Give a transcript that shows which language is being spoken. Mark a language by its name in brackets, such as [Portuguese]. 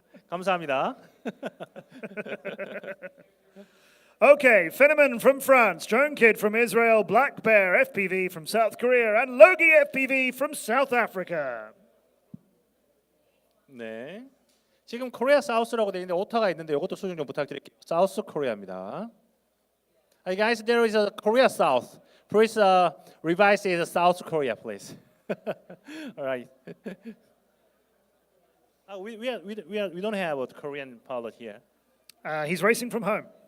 [Korean] 감사합니다. [English] Okay, Fenneman from France, Drone Kid from Israel, Black Bear FPV from South Korea, and Logie FPV from South Africa. [Korean] 네. 지금 코리아 사우스라고 되어 있는데 오타가 있는데 이것도 수정 좀 부탁드릴게요. 사우스 코리아입니다. [English] Hey guys, there is a Korea South. Please revise it as South Korea, please. All right. We don't have a Korean pilot here. He's racing from home.